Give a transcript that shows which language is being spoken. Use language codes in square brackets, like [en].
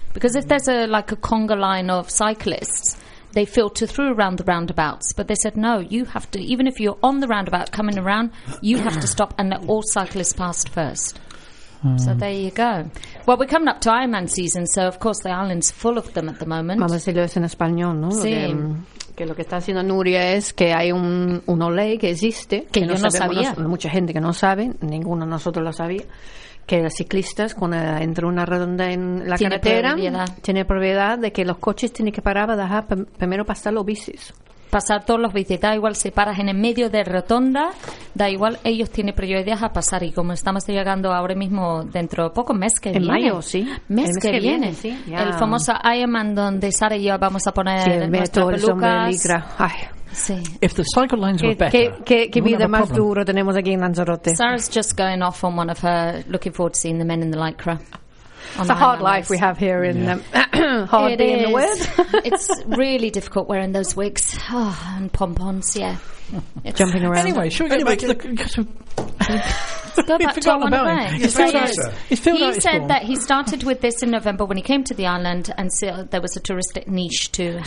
[en] Because if there's a conga line of cyclists, they filter through around the roundabouts. But they said, no, you have to, even if you're on the roundabout coming around, you have to stop and let all cyclists pass first. So there you go. Well, we're coming up to Ironman season, so of course the island's full of them at the moment. [es] Vamos a decirlo en español, ¿no? Sí. Que lo que está haciendo Nuria es que hay una ley que existe. Que yo no sabía. Mucha gente que no sabe, ninguno de nosotros lo sabía, que los ciclistas, cuando entra una redonda en la carretera, tiene propiedad de que los coches tienen que parar para dejar primero pasar los bicis. Pasar todos los bicis, da igual si paras en el medio de rotonda, da igual, ellos tienen prioridades a pasar. Y como estamos llegando ahora mismo, dentro de poco, mes que en viene. En mayo, sí. Mes que viene. Sí, [en] yeah. [es] El famoso Ironman donde Sara y yo vamos a poner nuestras pelucas. Sí, el metro, el sombrero negro. [en] If the cycle lines were better, [es] ¿Qué vida más duro tenemos aquí en Lanzarote? [en] Sara's just going off on one of her, looking forward to seeing the men in the lycra. It's a hard life we have here in the hard day in the wind. It's really difficult wearing those wigs and pompons, yeah. Jumping around. Anyway, shall we He said that he started with this in November when he came to the island, and so there was a touristic niche to have.